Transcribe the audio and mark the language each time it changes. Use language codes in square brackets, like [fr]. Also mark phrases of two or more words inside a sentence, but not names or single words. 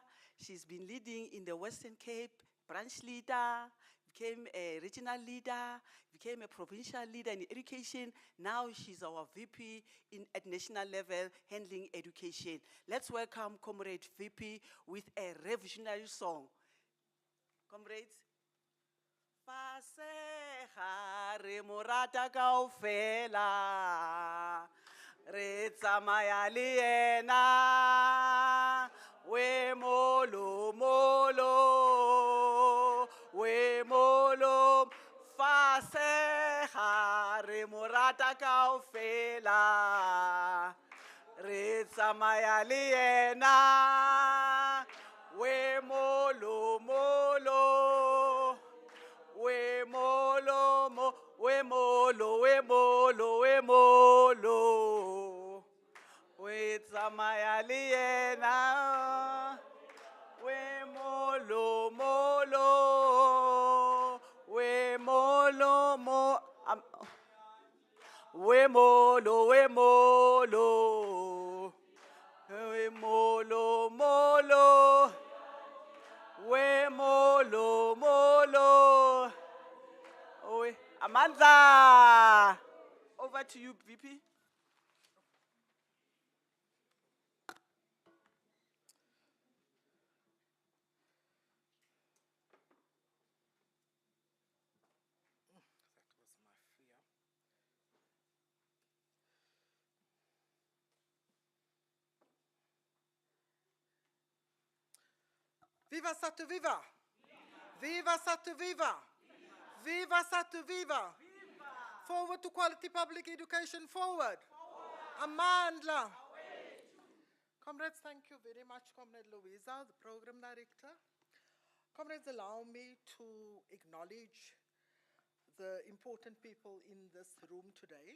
[en] She's been leading in the Western Cape, branch leader, became a regional leader, became a provincial leader in education. Now she's our VP at national level, handling education. Let's welcome Comrade VP with a revolutionary song. Comrades. [st] Faseha re morata kaofela re tsamaya le yena we molo molo we molo faseha re morata kaofela re tsamaya le yena we molo molo we molo mo we molo we molo we molo we tsamaya le yena we molo molo we molo mo we molo we molo we molo molo we molo molo. [en] Oh, Amandla. Over to you, VP. That was my fear. Viva SADTU, viva! Viva SADTU, viva! Viva SADTU, viva! Forward to quality public education, forward! Amandla! Comrades, thank you very much, Comrade Louisa, the Program Director. Comrades, allow me to acknowledge the important people in this room today.